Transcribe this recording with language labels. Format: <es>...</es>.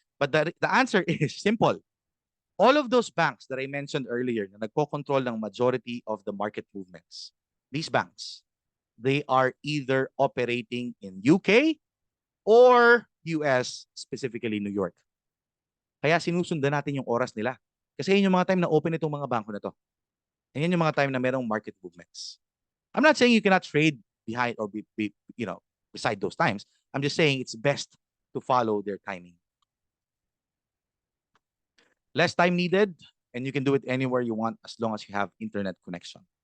<en>But the answer is simple. All of those banks that I mentioned earlier</en> <tl>na nagko-control ng</tl> <en>majority of the market movements, these banks, they are either operating in UK or US, specifically New York.</en> <tl>Kaya sinusundan natin yung oras nila. Kasi yun yung mga time na open itong mga bangko na to. And yun yung mga time na merong market movements.</tl> <en>I'm not saying you cannot trade behind or beside those times. I'm just saying it's best to follow their timing. Less time needed, and you can do it anywhere you want as long as you have internet connection.</en>